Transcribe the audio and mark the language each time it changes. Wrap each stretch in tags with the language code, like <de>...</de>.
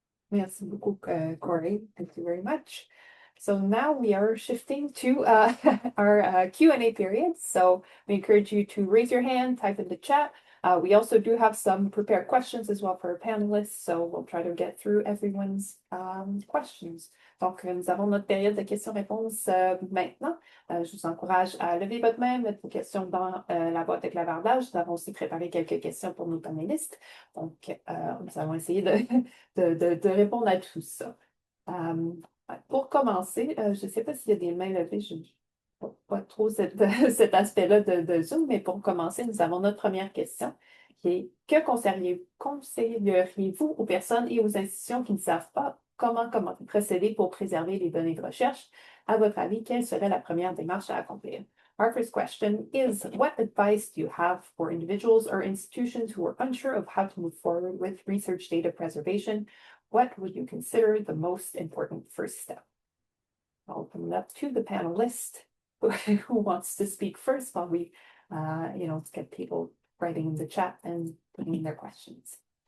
<fr>Merci beaucoup,</fr> <en>Corey. Thank you very much. So now we are shifting to our Q&A period. So we encourage you to raise your hand, type in the chat, We also do have some prepared questions as well for our panelists, so we'll try to get through everyone's questions.</en> <fr>Donc, nous avons notre période de questions-réponses maintenant. Je vous encourage à lever votre main, mettre vos questions dans la boîte de clavardage. Nous avons aussi préparé quelques questions pour nos panélistes. Donc, nous allons essayer de répondre à tout ça. Pour commencer, je ne sais pas s'il y a des mains levées, je pas trop cet aspect-là de Zoom, mais pour commencer, nous avons notre première question qui est que conseilleriez-vous aux personnes et aux institutions qui ne savent pas comment procéder pour préserver les données de recherche? À votre avis, quelle serait la première démarche à accomplir?</fr> <en>Our first question is, what advice do you have for individuals or institutions who are unsure of how to move forward with research data preservation? What would you consider the most important first step? I'll open it up to the panelists. Who wants to speak first while we, get people writing in the chat and putting in their questions.</en>